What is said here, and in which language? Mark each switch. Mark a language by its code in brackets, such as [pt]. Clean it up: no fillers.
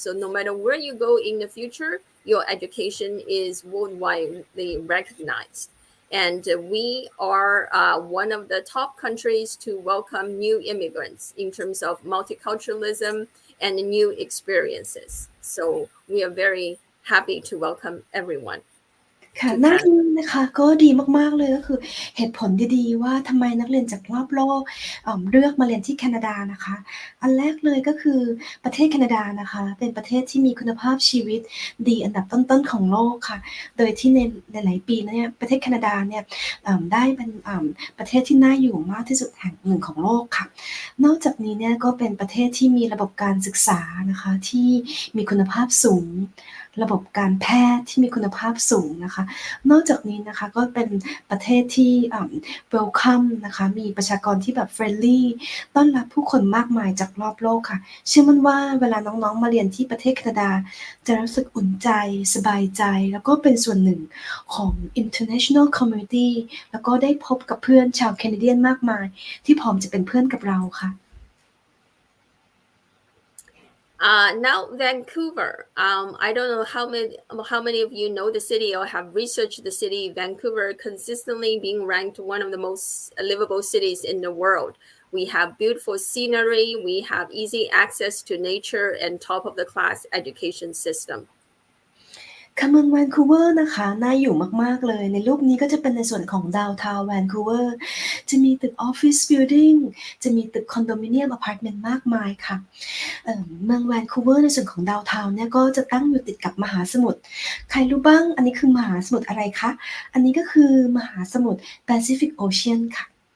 [en] So no matter where you go in the future, your education is worldwide recognized. And we are one of the top countries to welcome new immigrants in terms of multiculturalism and new experiences. So we are very happy to welcome everyone. [th] ค่ะหน้านี้นะคะก็ดีมากๆเลยก็คือเหตุผลดีๆว่าทำไมนักเรียนจากรอบโลกเลือกมาเรียนที่แคนาดานะคะอันแรกเลยก็คือประเทศแคนาดานะคะเป็นประเทศที่มีคุณภาพชีวิตดีอันดับต้นๆของโลกค่ะโดยที่ในหลายปีแล้วเนี่ยประเทศแคนาดาเนี่ย ได้เป็นประเทศที่น่าอยู่มากที่สุดแห่งหนึ่งของโลกค่ะนอกจากนี้เนี่ยก็เป็นประเทศที่มีระบบการศึกษานะคะที่มีคุณภาพสูงระบบการแพทย์ที่มีคุณภาพสูงนะคะนอกจากนี้นะคะก็เป็นประเทศที่ welcome นะคะมีประชากรที่แบบ friendly ต้อนรับผู้คนมากมายจากรอบโลกค่ะเชื่อมั่นว่าเวลาน้องๆมาเรียนที่ประเทศแคนาดาจะรู้สึกอุ่นใจสบายใจแล้วก็เป็นส่วนหนึ่งของ [en] international community [th] แล้วก็ได้พบกับเพื่อนชาวแคนาเดียนมากมายที่พร้อมจะเป็นเพื่อนกับเราค่ะ [en] Now Vancouver. I don't know how many of you know the city or have researched the city. Vancouver consistently being ranked one of the most livable cities in the world. We have beautiful scenery. We have easy access to nature and top of the class education system. [th] ค่ะเมืองแวนคูเวอร์นะคะน่าอยู่มากๆเลยในรูปนี้ก็จะเป็นในส่วนของดาวน์ทาวน์แวนคูเวอร์จะมีตึกออฟฟิศบิลดิ้งจะมีตึกคอนโดมิเนียมอพาร์ตเมนต์มากมายค่ะ เมืองแวนคูเวอร์ในส่วนของดาวน์ทาวน์เนี่ยก็จะตั้งอยู่ติดกับมหาสมุทรใครรู้บ้างอันนี้คือมหาสมุทรอะไรคะอันนี้ก็คือมหาสมุทรแปซิฟิกโอเชียนค่ะ